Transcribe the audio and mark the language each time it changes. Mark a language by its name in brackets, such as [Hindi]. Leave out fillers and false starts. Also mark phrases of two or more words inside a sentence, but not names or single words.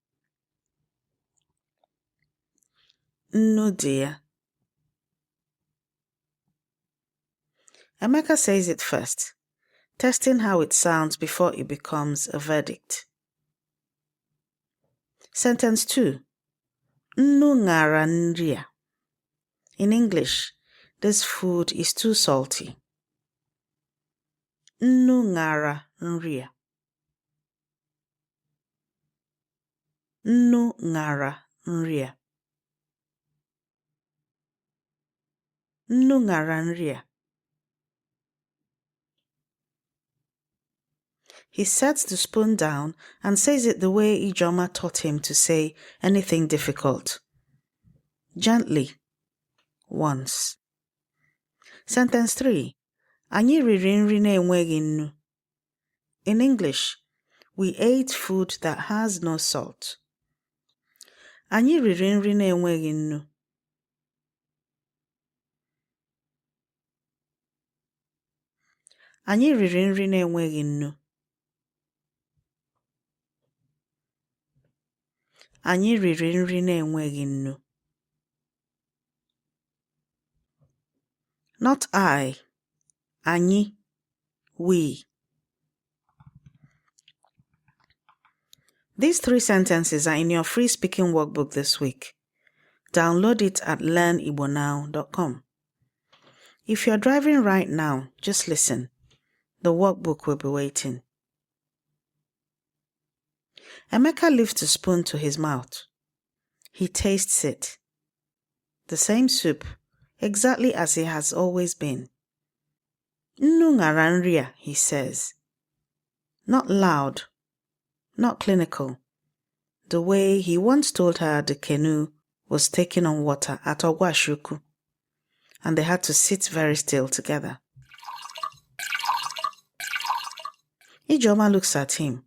[English] No dear. Emeka says it first, testing how it sounds before it becomes a verdict. Sentence 2. [Igbo] Nnu ṅara nri a. [English] In English, this food is too salty. [Igbo] Nnu ṅara nri a. Nnu ṅara nri a. Nnu ṅara nri a. [English] He sets the spoon down and says it the way Ijeoma taught him to say anything difficult. Gently. Once. Sentence 3. [Igbo] Anyị riri nri na-enweghị nnu. In English, we ate food that has no salt. Anyị riri nri na-enweghị nnu. Anyị riri nri na-enweghị nnu. Anyị riri nri na-enweghị nnu. [English] Not I. [Igbo] Anyị. we. [English] These 3 sentences are in your free speaking workbook this week. Download it at learnibonow.com. If you're driving right now, just listen. The workbook will be waiting. Emeka lifts the spoon to his mouth. He tastes it. The same soup, exactly as it has always been. [Igbo] Nnu ṅara nri a, [English] he says. Not loud, not clinical. The way he once told her the canoe was taking on water at Ogwashuku, and they had to sit very still together. Ijeoma looks at him.